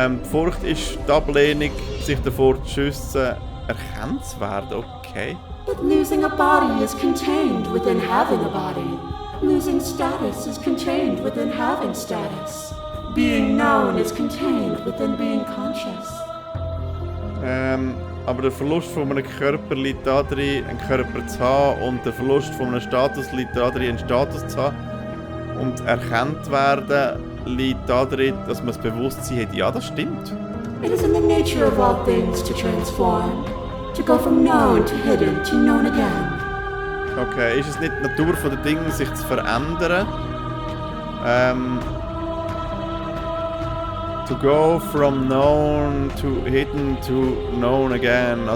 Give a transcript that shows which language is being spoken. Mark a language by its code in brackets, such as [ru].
[de] Furcht ist die Ablehnung, sich davor zu schützen, erkannt zu werden. Okay. [en] But losing a body is contained within having a body. Losing status is contained within having status. Being known is contained within being conscious. [de] Aber der Verlust von einem Körper liegt darin, einen Körper zu haben, und der Verlust von einem Status liegt darin, einen Status zu haben. Und erkannt werden liegt darin, dass man das Bewusstsein hat. Ja, das stimmt. [en] It is in the nature of all things to transform. To go from known to hidden to known again. [de] Okay, ist es nicht die Natur der Dinge, sich zu verändern? [en] To go from known to hidden to known again.